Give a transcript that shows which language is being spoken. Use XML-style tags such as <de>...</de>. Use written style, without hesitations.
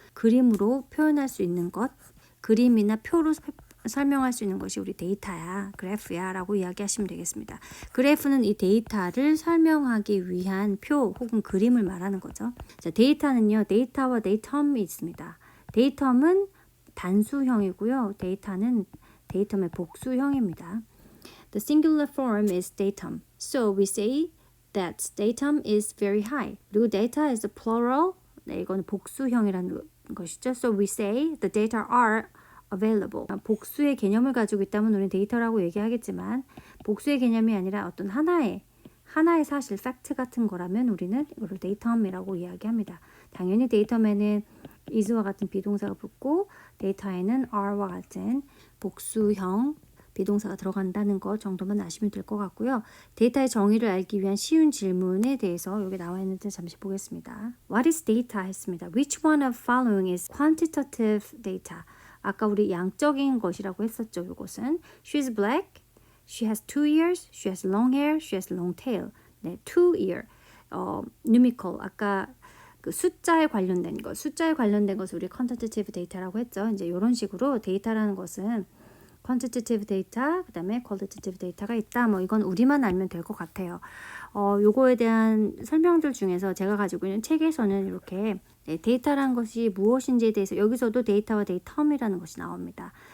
<ko>그림으로 표현할 수 있는 것, 그림이나 표로 설명할 수 있는 것이 우리 데이터야, 그래프야 라고 이야기하시면 되겠습니다. 그래프는 이 데이터를 설명하기 위한 표 혹은 그림을 말하는 거죠. 자, 데이터는요, 데이터와 데이텀이 있습니다. 데이텀은 단수형이고요. 데이터는 데이텀의 복수형입니다.</ko> <en>The singular form is datum. So we say that datum is very high.</en> <ko>그리고</ko> <en>data is the plural.</en> <ko>네, 이거는 복수형이라는 것이죠.</ko> <en>So we say the data are available.</en> <ko>복수의 개념을 가지고 있다면 우리는 데이터라고 얘기하겠지만 복수의 개념이 아니라 어떤 하나의 사실, 팩트 같은 거라면 우리는 이걸 데이텀이라고 이야기합니다. 당연히 데이텀에는 is와 같은 비동사가 붙고 데이터에는 are와 같은 복수형 비동사가 들어간다는 것 정도만 아시면 될 것 같고요. 데이터의 정의를 알기 위한 쉬운 질문에 대해서 여기 나와 있는데 잠시 보겠습니다.</ko> <en>What is data?</en> <ko>했습니다.</ko> <en>Which one of following is quantitative data?</en> <ko>아까 우리 양적인 것이라고 했었죠. 이것은</ko> <en>She's black, she has 2 ears, she has long hair, she has long tail.</en> <ko>네,</ko> <en>2 ear. numerical.</en> <ko>아까 그 숫자에 관련된 것을 우리 quantitative data라고 했죠. 이제 이런 식으로 데이터라는 것은 quantitative data, 그 다음에 qualitative data가 있다. 뭐 이건 우리만 알면 될 것 같아요. 요거에 대한 설명들 중에서 제가 가지고 있는 책에서는 이렇게 데이터라는 것이 무엇인지에 대해서 여기서도 데이터와 데이텀이라는 것이 나옵니다.</ko>